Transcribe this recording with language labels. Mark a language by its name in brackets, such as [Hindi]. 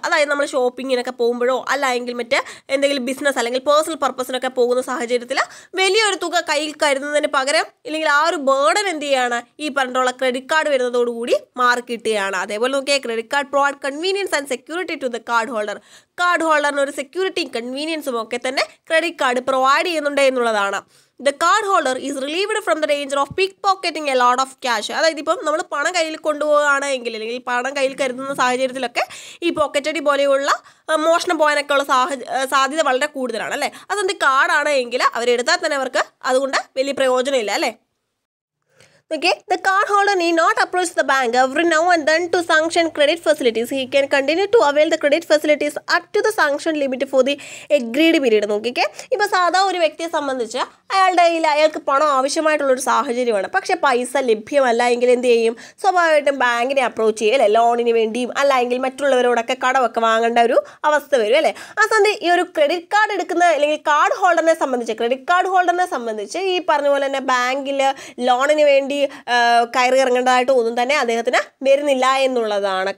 [Malayalam] അതായത് നമ്മൾ ഷോപ്പിങ്ങിനൊക്കെ പോകുമ്പോഴോ അല്ലെങ്കിൽ മറ്റ് എന്തെങ്കിലും ബിസിനസ് അല്ലെങ്കിൽ പേഴ്സണൽ പർപ്പസിനൊക്കെ പോകുന്ന സാഹചര്യത്തിൽ വലിയൊരു തുക കയ്യിൽ കരുതുന്നതിന് പകരം ഇല്ലെങ്കിൽ ആ ഒരു ബേർഡൻ എന്ത് ചെയ്യാണ്, ഈ പറഞ്ഞിട്ടുള്ള ക്രെഡിറ്റ് കാർഡ് വരുന്നതോടുകൂടി മാറി കിട്ടുകയാണ്. അതേപോലെ നോക്കിയാൽ [English] Credit card provide convenience and security to the card holder. [Malayalam] Card ഹോൾഡറിന് ഒരു സെക്യൂരിറ്റിയും കൺവീനിയൻസും ഒക്കെ തന്നെ ക്രെഡിറ്റ് കാർഡ് പ്രൊവൈഡ് ചെയ്യുന്നുണ്ട് എന്നുള്ളതാണ്. [English] The card holder is relieved from the danger of pickpocketing a lot of cash. [Malayalam] അതായത് ഇപ്പം നമ്മൾ പണം കയ്യിൽ കൊണ്ടുപോവുകയാണെങ്കിൽ അല്ലെങ്കിൽ പണം കയ്യിൽ കരുതുന്ന സാഹചര്യത്തിലൊക്കെ ഈ പോക്കറ്റടി പോലെയുള്ള മോഷണം പോകാനൊക്കെ ഉള്ള സാധ്യത വളരെ കൂടുതലാണ് അല്ലേ. അതെന്ത് കാർഡാണ് എങ്കിൽ അവരെടുത്താൽ തന്നെ അവർക്ക് അതുകൊണ്ട് വലിയ പ്രയോജനമില്ല അല്ലേ. [English] Okay, the card holder need not approach the bank every now and then to sanction credit facilities. He can continue to avail the credit facilities up to the sanction limit for the agreed period. [Malayalam] നോക്കിക്കേ, ഇപ്പോൾ സാധാ ഒരു വ്യക്തിയെ സംബന്ധിച്ച് അയാൾക്ക് പണം ആവശ്യമായിട്ടുള്ളൊരു സാഹചര്യമാണ്, പക്ഷേ പൈസ ലഭ്യമല്ല എങ്കിൽ എന്ത് ചെയ്യും, സ്വാഭാവികമായിട്ടും ബാങ്കിനെ അപ്രോച്ച് ചെയ്യും അല്ലേ, ലോണിന് വേണ്ടിയും അല്ലെങ്കിൽ മറ്റുള്ളവരോടൊക്കെ കടമൊക്കെ വാങ്ങേണ്ട ഒരു അവസ്ഥ വരും അല്ലേ. ആ സമയത്ത് ഈ ഒരു ക്രെഡിറ്റ് കാർഡ് എടുക്കുന്ന അല്ലെങ്കിൽ കാർഡ് ഹോൾഡറിനെ സംബന്ധിച്ച് ഈ പറഞ്ഞ പോലെ തന്നെ ബാങ്കിൽ ലോണിന് വേണ്ടി കയറി ഇറങ്ങേണ്ടതായിട്ട് ഒന്നും തന്നെ അദ്ദേഹത്തിന് വരുന്നില്ല എന്നുള്ളതാണ്.